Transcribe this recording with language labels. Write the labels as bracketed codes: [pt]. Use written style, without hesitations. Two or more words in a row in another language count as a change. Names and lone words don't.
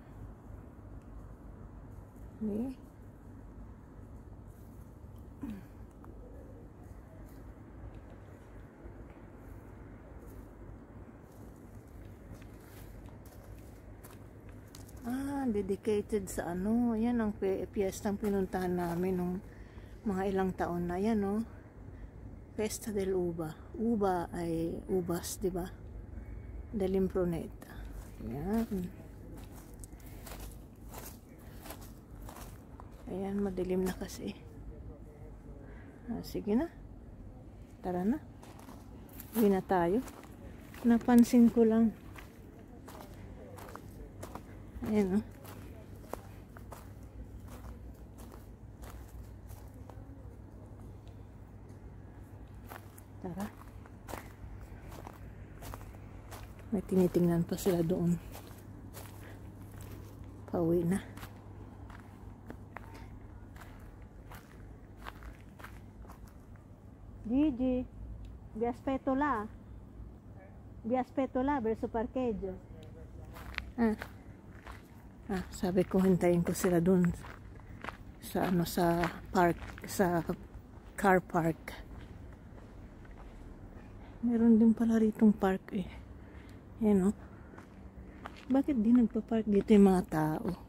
[tl] Okay. Dedicated sa ano. Yan ang piyestang pinuntahan namin nung mga ilang taon na. Yan, no? Festa del Uva. Uva ay ubas, di ba? Dell'Impruneta. Ayan. Ayan, madilim na kasi. Sige na. Tara na. Uwi na tayo. Napansin ko lang. Ayan, oh. Tara. May tinitingnan pa sila doon. Pauwi na. [it] Gigi, vi aspetto là. Vi aspetto là verso parcheggio. [tl] Sabi ko hintayin ko sila doon sa sa park, sa [en] car park. [tl] Meron din pala ritong park eh. Yan, oh. Bakit di nagpa-park dito yung mga tao?